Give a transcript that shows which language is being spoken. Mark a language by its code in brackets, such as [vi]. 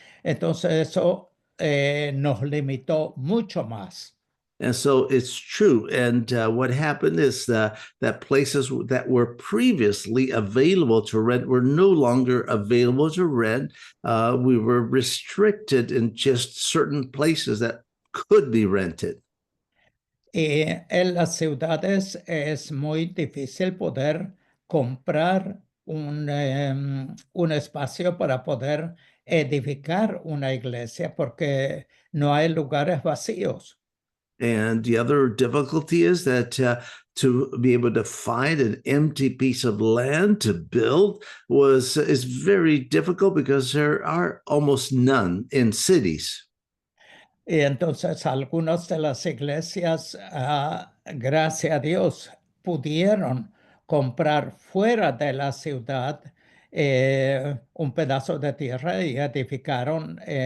[es] Entonces eso nos limitó mucho más. [en] And so it's true. And what happened is that places that were previously available to rent were no longer available to rent. We were restricted in just certain places that could be rented. [es] Y en las ciudades es muy difícil poder comprar un espacio para poder edificar una iglesia porque no hay lugares vacíos. [en] And the other difficulty is that to be able to find an empty piece of land to build is very difficult because there are almost none in cities. [es] Y entonces algunas de las iglesias, gracias a Dios, pudieron comprar fuera de la ciudad un pedazo de tierra y edificaron